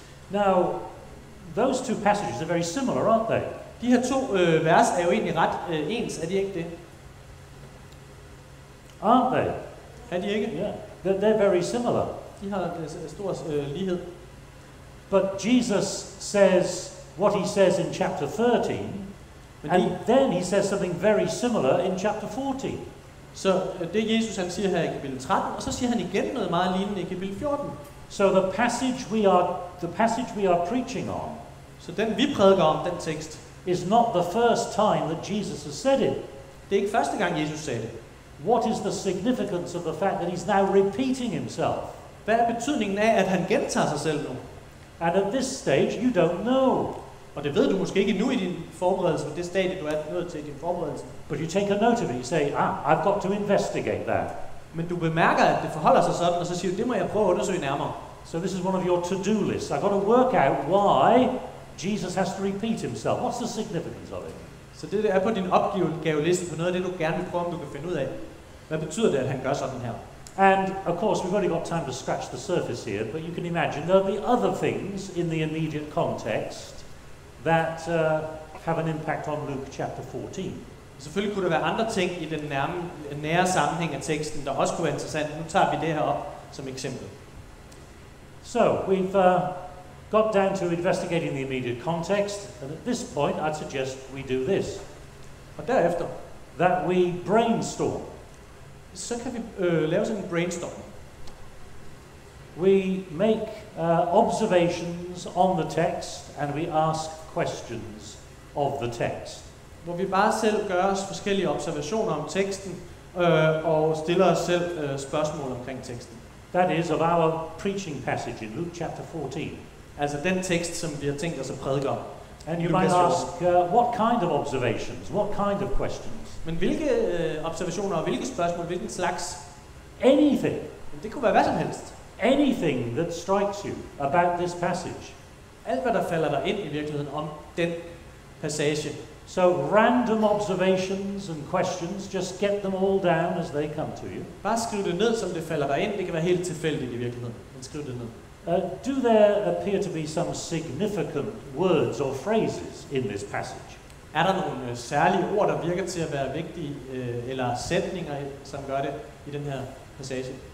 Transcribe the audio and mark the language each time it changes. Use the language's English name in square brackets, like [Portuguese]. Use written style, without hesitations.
[English] Now, those two passages are very similar, aren't they? [Danish] De her to vers er jo egentlig ret ens, er de ikke det? [English] Aren't they? [Danish] Er de ikke? [English] Yeah, they're very similar. [Danish] De har stor lighed. [English] But Jesus says what he says in chapter 13, and then he says something very similar in chapter 14. [Danish] Så det Jesus han siger her i kapitel 13, og så siger han igen noget meget lignende i kapitel 14. [English] So the passage we are preaching on, [Danish] så den vi prædiker om, den tekst, [English] is not the first time that Jesus has said it. [Danish] Det er ikke første gang Jesus sagde det. [English] What is the significance of the fact that he's now repeating himself? [Danish] Hvad er betydningen af, at han gentager sig selv nu? [English] And at this stage, you don't know. [Danish] Og det ved du måske ikke endnu i din forberedelse, på det stadie, du er nået til i din forberedelse. [English] But you take a note of it. You say, I've got to investigate that. [Danish] Men du bemærker, at det forholder sig sådan, og så siger du, det må jeg prøve at undersøge nærmere. [English] So this is one of your to-do lists. I've got to work out why Jesus has to repeat himself. What's the significance of it? [Danish] Så det er på din opgaveliste på noget af det, du gerne vil prøve, om du kan finde ud af. Hvad betyder det, at han gør sådan her? [English] And of course, we've only got time to scratch the surface here, but you can imagine there'll be other things in the immediate context that have an impact on Luke chapter 14. [Danish] Selvfølgelig kunne der være andre ting i den nære sammenhæng af teksten, der også kunne være interessant. Nu tager vi det her op som eksempel. [English] So we've got down to investigating the immediate context, and at this point I'd suggest we do this. [Danish] Og derefter, [English] that we brainstorm. [Danish] Så kan vi lave sådan en brainstorm. [English] We make observations on the text, and we ask questions of the text. [Danish] Hvor vi bare selv gør os forskellige observationer om teksten, og stiller os selv spørgsmål omkring teksten. [English] That is of our preaching passage in Luke chapter 14. [Danish] Altså den tekst, som vi har tænkt os at prædike om. [English] And you might ask, what kind of observations? What kind of questions? [Danish] Men hvilke observationer og hvilke spørgsmål, hvilken slags? [English] Anything. [Danish] Det kunne være hvad som helst. [English] Anything that strikes you about this passage. [Danish] Alt hvad der falder dig ind i virkeligheden om den passage. [English] So random observations and questions, just get them all down as they come to you. [Danish] Bare skriv det ned, som det falder dig ind. Det kan være helt tilfældigt i virkeligheden. Men skriv det ned. [English] Do there appear to be some significant words or phrases in this passage? [Danish] Er der nogle særlige ord, der virker til at være vigtige, eller sætninger, som gør det i den her passage?